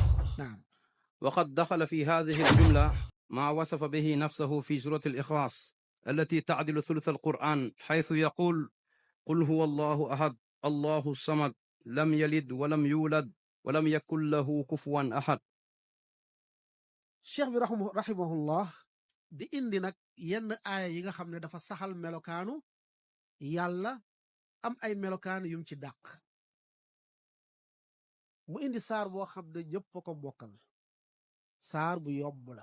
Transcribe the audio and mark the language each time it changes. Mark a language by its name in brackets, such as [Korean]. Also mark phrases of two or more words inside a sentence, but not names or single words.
[Arabic] نعم. وقد دخل في هذه الجملة ما وصف به نفسه في سورة الإخلاص التي تعدل ثلث القرآن، حيث يقول: قل هو الله أحد الله الصمد لم يلد ولم يولد ولم يكن له كفوا أحد. [Wolof] cheikh bi rahimahullah di indi nag yenn aaya yi nga xam ne dafa saxal melokaanu yàlla am ay melokaan yum ci dàq. mu indi saar boo xam ne ñëpp ko bokkal, saar bu yomb la.